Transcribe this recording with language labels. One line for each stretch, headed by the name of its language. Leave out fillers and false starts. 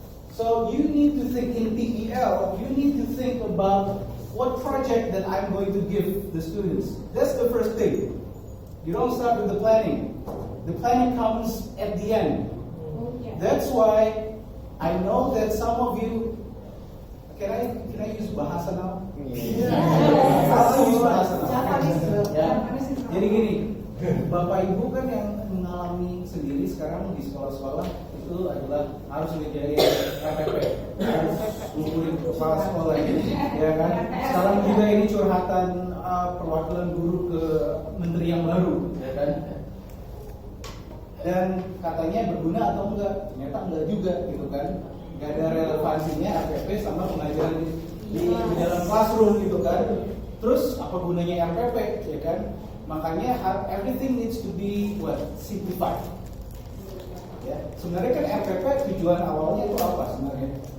English: So you need to think in PBL, you need to think about what project that I'm going to give the students. That's the first thing. You don't start with the planning. The planning comes at the end. That's why I know that some of you, can I use bahasa now? I'll use bahasa now. Ya.
Indonesian: Jadi gini, Bapak Ibu kan yang mengalami sendiri sekarang di sekolah-sekolah itu adalah harus ngerjain KPP, harus ngumpulin kepala sekolah ini, ya kan? Sekarang juga ini curhatan perwakilan guru ke menteri yang baru, ya kan? Dan katanya berguna atau enggak? Ternyata enggak juga, gitu kan? Enggak ada relevansinya RPP sama pengajaran di dalam classroom, gitu kan? Terus apa gunanya RPP, ya kan?
English: Makanya everything needs to be simplified.
Indonesian: Ya, sebenarnya kan RPP tujuan awalnya itu apa sebenarnya?